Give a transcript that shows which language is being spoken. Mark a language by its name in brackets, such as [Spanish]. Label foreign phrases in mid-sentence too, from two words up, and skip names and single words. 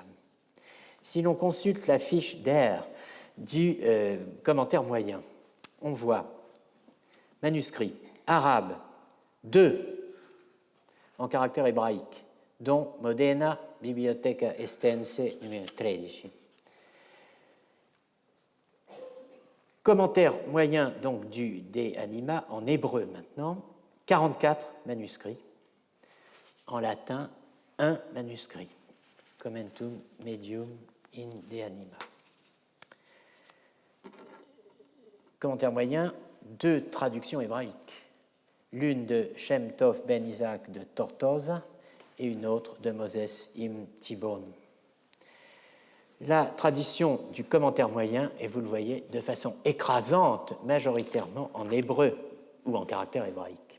[French] Si l'on consulte la fiche d'air du commentaire moyen, on voit manuscrit arabe 2 en caractère hébraïque, dont Modena, Biblioteca Estense, numéro 13. Commentaire moyen donc du De Anima en hébreu maintenant, 44 manuscrits. En latin, 1 manuscrit. [Latin] Commentum medium in De Anima. [French] Commentaire moyen, 2 traductions hébraïques. L'une de Shem Tov ben Isaac de Tortosa et une autre de Moses Im Tibon. La tradition du commentaire moyen est, vous le voyez, de façon écrasante, majoritairement en hébreu ou en caractère hébraïque.